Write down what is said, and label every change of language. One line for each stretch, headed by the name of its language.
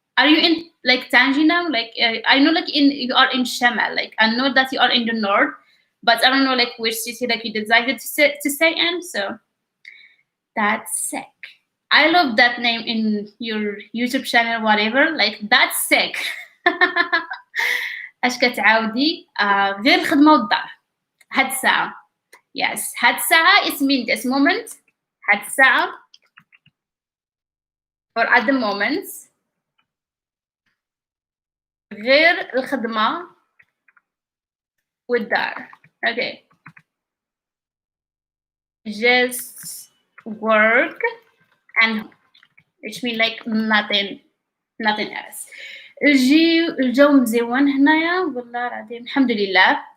English: Are you in like Tangi now? Like I know like you are in Shemal. Like I know that you are in the north, but I don't know like which city like you decided to stay in. So that's sick. I love that name in your YouTube channel, whatever. Like that's sick.
Arabic: اش كتعاودي غير الخدمة والدار هاد الساعة.
English: Yes,
Arabic: هاد الساعة
English: it means this moment. هاد الساعة or at the moment.
Arabic: غير الخدمة والدار. Okay.
English: Just work and which means like nothing else.
Arabic: الجو مزيون هنايا والله العظيم الحمد لله.